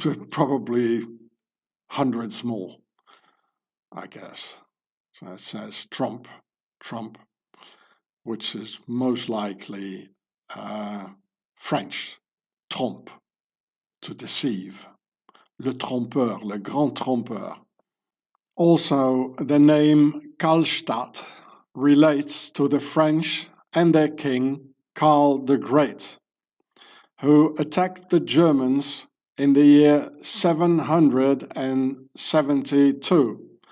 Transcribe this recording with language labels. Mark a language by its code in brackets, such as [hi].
[en] probably hundreds more, I guess. So it says Trump, which is most likely French, trompe, to deceive. [fr] Le trompeur, le grand trompeur. [en] Also, the name Karlstadt relates to the French and their king, Karl the Great, who attacked the Germans in the year 772.